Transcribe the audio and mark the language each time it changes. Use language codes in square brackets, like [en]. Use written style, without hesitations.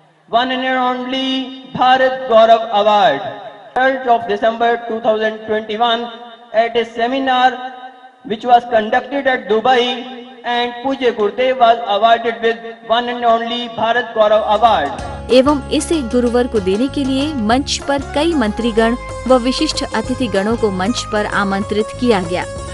[en] One and only Bharat Gaurav award. 3rd of December 2021 at a seminar which was conducted at Dubai, and Pujya Gurudev was awarded with one and only Bharat Gaurav Award. [hi] एवं इसे गुरुवर को देने के लिए मंच पर कई मंत्रीगण व विशिष्ट अतिथि गणों को मंच पर आमंत्रित किया गया।